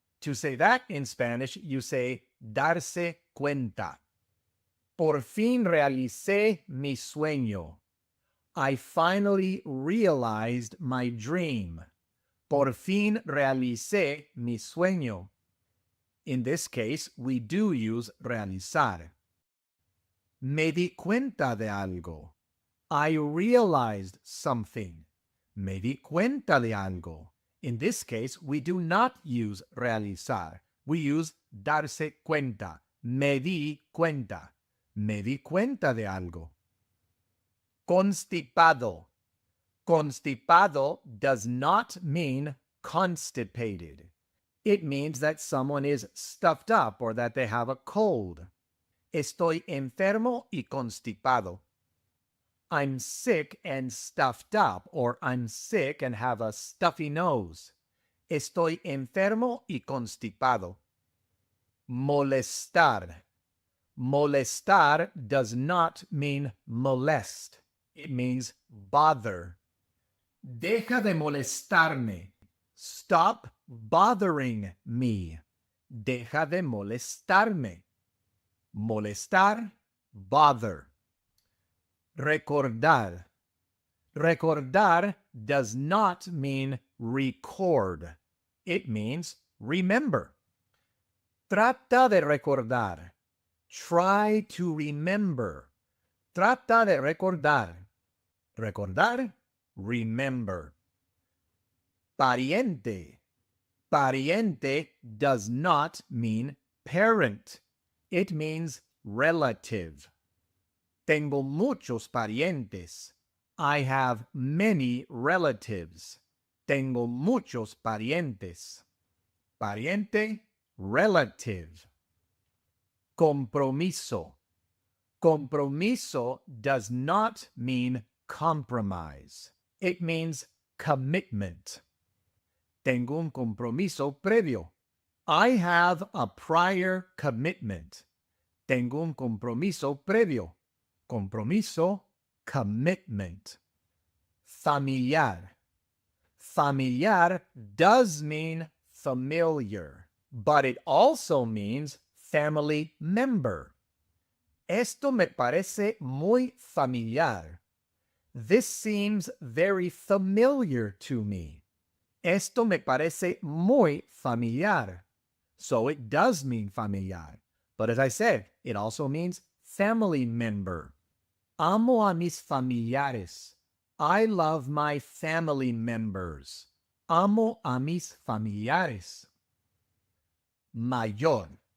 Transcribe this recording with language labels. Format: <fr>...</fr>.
<en>To say that in Spanish, you say darse cuenta.</en> <es>Por fin realicé mi sueño.</es> <en>I finally realized my dream.</en> <es>Por fin realicé mi sueño.</es> <en>In this case, we do use realizar.</en> <es>Me di cuenta de algo.</es> <en>I realized something.</en> <es>Me di cuenta de algo.</es> <en>In this case, we do not use realizar. We use darse cuenta.</en> <es>Me di cuenta. Me di cuenta de algo. Constipado.</es> <en>Constipado does not mean constipated. It means that someone is stuffed up or that they have a cold.</en> <es>Estoy enfermo y constipado.</es> <en>I'm sick and stuffed up, or I'm sick and have a stuffy nose.</en> <es>Estoy enfermo y constipado. Molestar.</es> <en>Molestar does not mean molest. It means bother.</en> <es>Deja de molestarme.</es> <en>Stop bothering me.</en> <es>Deja de molestarme. Molestar, bother. Recordar.</es> <en>Recordar does not mean record. It means remember.</en> <es>Trata de recordar.</es> <en>Try to remember.</en> <es>Trata de recordar. Recordar, remember. Pariente.</es> <en>Pariente does not mean parent. It means relative.</en> <es>Tengo muchos parientes.</es> <en>I have many relatives.</en> <es>Tengo muchos parientes. Pariente, relative. Compromiso.</es> <en>Compromiso does not mean compromise. It means commitment.</en> <es>Tengo un compromiso previo.</es> <en>I have a prior commitment.</en> <es>Tengo un compromiso previo. Compromiso, commitment. Familiar.</es> <en>Familiar does mean familiar, but it also means family member.</en> <es>Esto me parece muy familiar.</es> <en>This seems very familiar to me.</en> <es>Esto me parece muy familiar.</es> <en>So it does mean familiar. But as I said, it also means family member.</en> <es>Amo a mis familiares.</es> <en>I love my family members.</en> <es>Amo a mis familiares. Mayor.</es>